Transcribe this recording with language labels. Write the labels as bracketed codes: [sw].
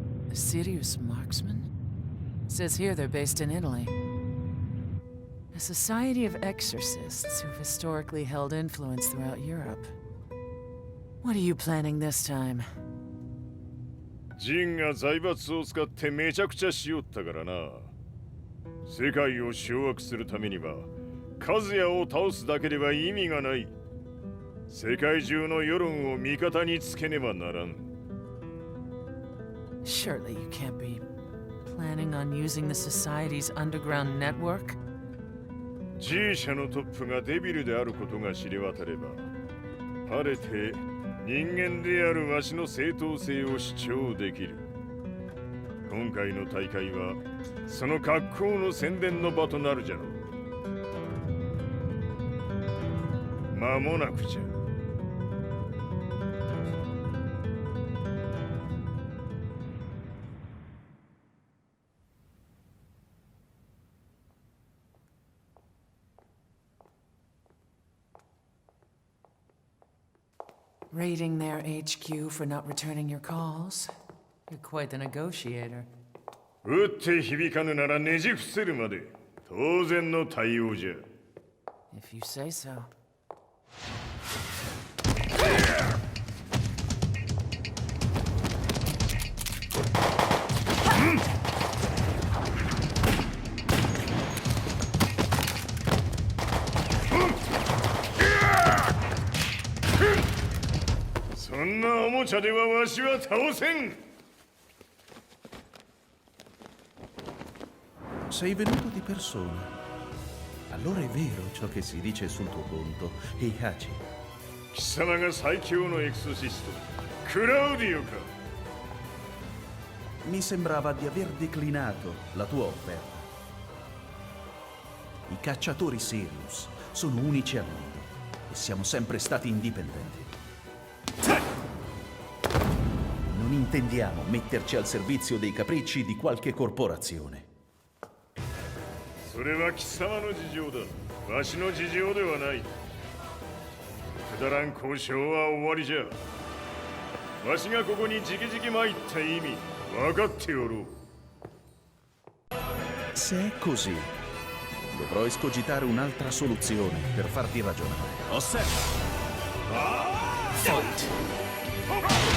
[en] A serious marksman? Says here they're based in Italy. A society of exorcists who've historically held influence throughout Europe. What are you planning this time? [ja] ジンが財閥を使ってめちゃくちゃしよったからな。世界を掌握するためにはカズヤを倒すだけでは意味がない。世界中の世論を味方につけねばならん。 [en] Surely you can't be planning on using the society's underground network? [ja] G 社のトップがデビルであることが知れ渡れば、晴れて人間であるわしの正当性を主張できる。今回の大会はその格好の宣伝の場となるじゃろう。間もなくじゃ。 [en] Raiding their HQ for not returning your calls. You're quite the negotiator. [ja] 打って響かぬならねじ伏せるまで当然の対応じゃ。 [en] If you say so. Hmm. [ja] そんなおもちゃではわしは倒せん。 [it] Sei venuto di persona. Allora è vero ciò che si dice sul tuo conto, Heihachi. [ja] 貴様が最強のエクソシスト、クラウディオか。 [it] Mi sembrava di aver declinato la tua offerta. I cacciatori Sirius sono unici al mondo e siamo sempre stati indipendenti. Non intendiamo metterci al servizio dei capricci di qualche corporazione. [ja] それは貴様の事情だ。わしの事情ではない。くだらん交渉は終わりじゃ。わしがここに直々参った意味、分かっておろう。 [it] Se è così, dovrò escogitare un'altra soluzione per farti ragionare. Osserva! [en] Fight!